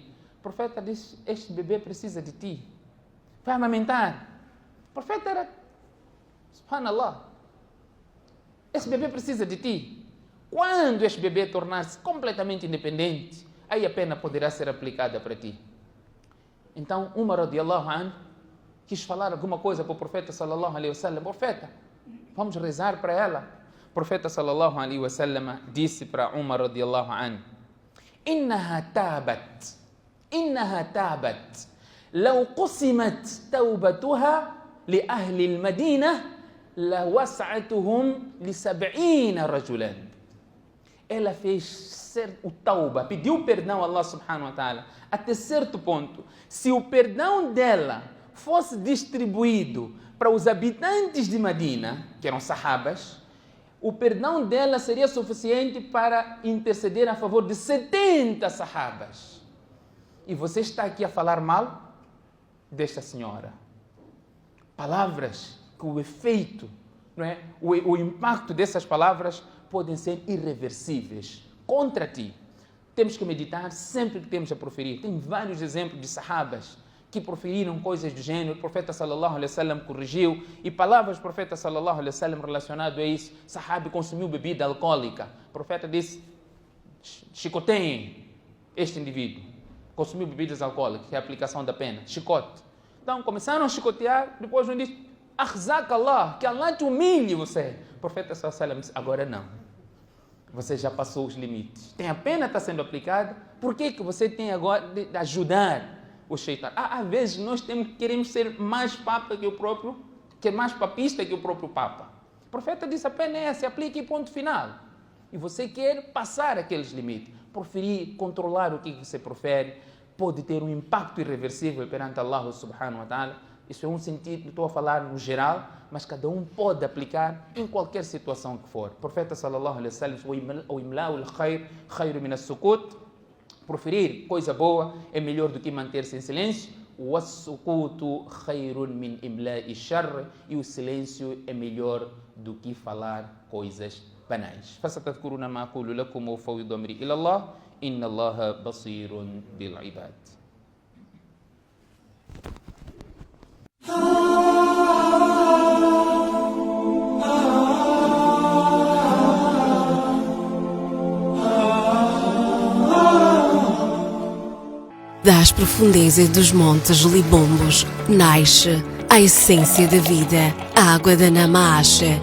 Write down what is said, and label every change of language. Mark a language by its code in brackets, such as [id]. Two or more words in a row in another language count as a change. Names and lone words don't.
[pt] O profeta disse: este bebê precisa de ti. Vai amamentar. O profeta era: subhanallah, esse bebê precisa de ti. Quando este bebê tornar-se completamente independente, aí a pena poderá ser aplicada para ti. Então, Umar [ar] رضي الله عنه [pt] quis falar alguma coisa para o profeta [ar] صلى الله عليه وسلم. [pt] Profeta, vamos rezar para ela. O profeta [ar] صلى الله عليه وسلم [pt] disse para Umar [ar] رضي الله عنه: إنها تابت لو قسمت توبتها لأهل المدينة لوسعتهم لسبعين رجلا. [pt] Ela fez o tauba, pediu perdão a [ar] الله سبحانه وتعالى [pt] até certo ponto. Se o perdão dela fosse distribuído para os habitantes de Medina, que eram sahabas, o perdão dela seria suficiente para interceder a favor de 70 sahabas. E você está aqui a falar mal desta senhora. Palavras que o efeito, não é? o impacto dessas palavras podem ser irreversíveis contra ti. Temos que meditar sempre que temos a proferir. Tem vários exemplos de sahabas que proferiram coisas do gênero. O profeta [ar] صلى الله عليه وسلم [pt] corrigiu, e palavras do profeta [ar] صلى الله عليه وسلم [pt] relacionado a isso. Sahabi consumiu bebida alcoólica. O profeta disse: chicoteiem este indivíduo. Consumiu bebidas alcoólicas, que é a aplicação da pena. Chicote. Então começaram a chicotear, depois um disse: [ar] أخزاك الله, [pt] que Allah te humilhe você. O profeta [ar] صلى الله عليه وسلم [pt] disse: agora não. Você já passou os limites. Tem a pena está sendo aplicada. Por que você tem agora de ajudar o shaitan? Às vezes nós queremos ser mais papa que o próprio, que é mais papista que o próprio papa. O profeta disse: a pena é essa, aplique e ponto final. E você quer passar aqueles limites. Preferir controlar o que você profere, pode ter um impacto irreversível perante [ar] الله سبحانه وتعالى. [pt] Isso é um sentido, estou a falar no geral, mas cada um pode aplicar em qualquer situação que for. O profeta [ar] صلى الله عليه وسلم, [pt] o [ar] إملاء الخير خير من السكوت, [pt] proferir coisa boa é melhor do que manter-se em silêncio. [ar] والسكوت خير من إملاء الشر, [pt] e o silêncio é melhor do que falar coisas banais. [ar] فستذكرون ما أقول لكم وأفوض أمري إلى الله إن الله بصير بالعباد. [pt] Das profundezas dos montes Libombos nasce a essência da vida, a água da Namashe.